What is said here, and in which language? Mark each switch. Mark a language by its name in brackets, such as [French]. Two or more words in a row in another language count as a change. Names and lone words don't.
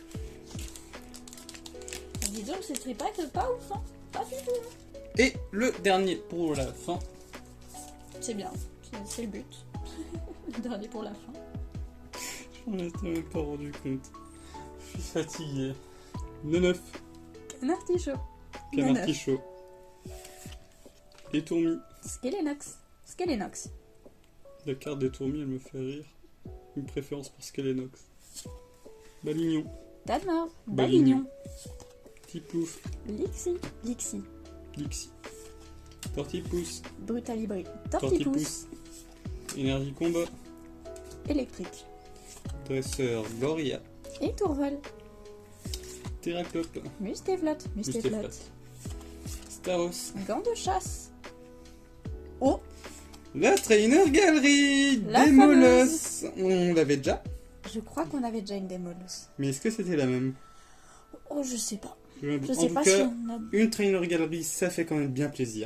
[French] Dis donc, c'est tripack, pas ouf, hein. Pas du tout, hein. Et le dernier pour la fin. C'est bien, c'est le but. Le dernier pour la fin. Je m'en étais même pas rendu compte. Je suis fatigué. 9. Canartichaud. Canartichaud. Et Tourmi. Skelenox. Skelenox. La carte des Tourmis, elle me fait rire. Une préférence pour Skelenox. Balignon. Tadmor. Balignon. Balignon. Tiplouf. Lixie. Lixie. Lixie. Tortipousse. Brutalibri. Tortipousse. Tortipousse. Énergie combat. Électrique. Dresseur. Gloria. Et Tourvol. Terraclope. Mustéflotte. Mustéflotte. Staros. Gant de chasse. Oh. La Trainer Gallery. La Démoloss. On l'avait déjà. Je crois qu'on avait déjà une Démoloss. Mais est-ce que c'était la même? Oh, je sais pas. En Je sais tout pas cas, si on a... une Trainer Gallery, ça fait quand même bien plaisir.